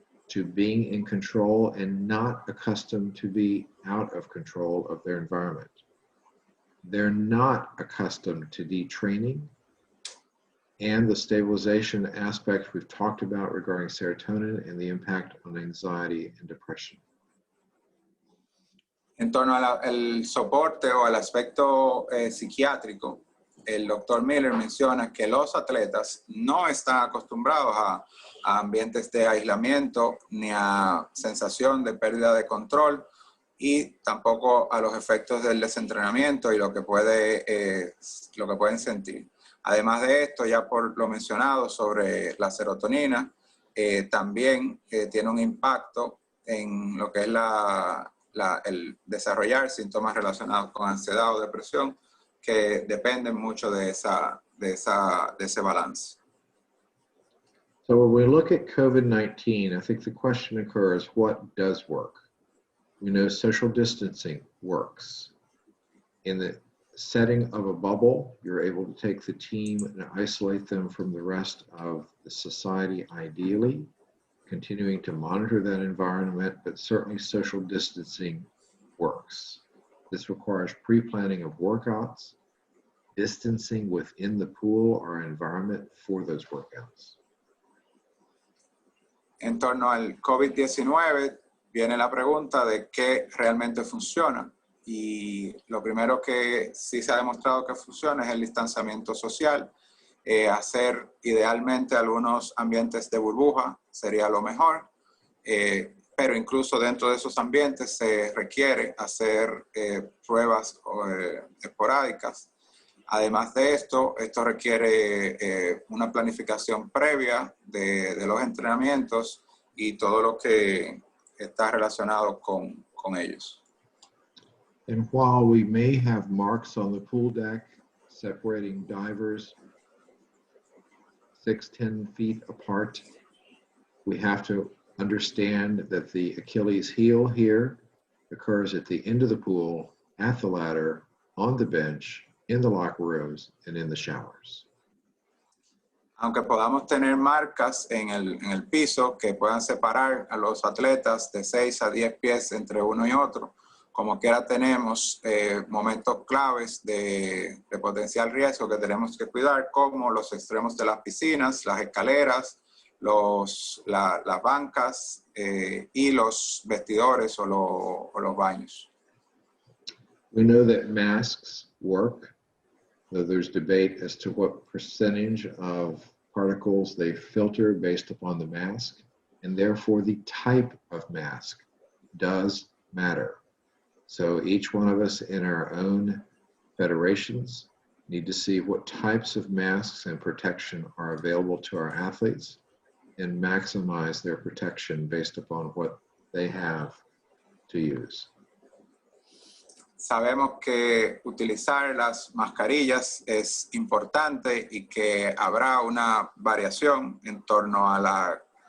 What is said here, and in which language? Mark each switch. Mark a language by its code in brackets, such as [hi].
[en] to being in control and not accustomed to be out of control of their environment. They're not accustomed to detraining and the stabilization aspects we've talked about regarding serotonin and the impact on anxiety and depression. [es] En torno al soporte o al aspecto psiquiátrico, el doctor Miller menciona que los atletas no están acostumbrados a ambientes de aislamiento ni a sensación de pérdida de control y tampoco a los efectos del desentrenamiento y lo que pueden sentir. Además de esto, ya por lo mencionado sobre la serotonina, también tiene un impacto en lo que es el desarrollar síntomas relacionados con ansiedad o depresión que dependen mucho de ese balance. [en] So when we look at COVID-19, I think the question occurs, what does work? We know social distancing works. In the setting of a bubble, you're able to take the team and isolate them from the rest of the society ideally, continuing to monitor that environment, but certainly social distancing works. This requires pre-planning of workouts, distancing within the pool or environment for those workouts. [es] En torno al COVID-19 viene la pregunta de qué realmente funciona. Y lo primero que sí se ha demostrado que funciona es el distanciamiento social. Hacer idealmente algunos ambientes de burbuja sería lo mejor, pero incluso dentro de esos ambientes se requiere hacer pruebas esporádicas. Además de esto requiere una planificación previa de los entrenamientos y todo lo que está relacionado con ellos. [en] And while we may have marks on the pool deck separating divers 6-10 feet apart, we have to understand that the Achilles heel here occurs at the end of the pool, at the ladder, on the bench, in the locker rooms, and in the showers. [es] Aunque podamos tener marcas en el piso que puedan separar a los atletas de 6 a 10 pies entre uno y otro, como quiera tenemos momentos claves de potencial riesgo que tenemos que cuidar, como los extremos de las piscinas, las escaleras, las bancas y los vestidores o los baños. [en] We know that masks work, though there's debate as to what percentage of particles they filter based upon the mask, and therefore the type of mask does matter. So each one of us in our own federations need to see what types of masks and protection are available to our athletes and maximize their protection based upon what they have to use. [es] Sabemos que utilizar las mascarillas es importante y que habrá una variación en torno a la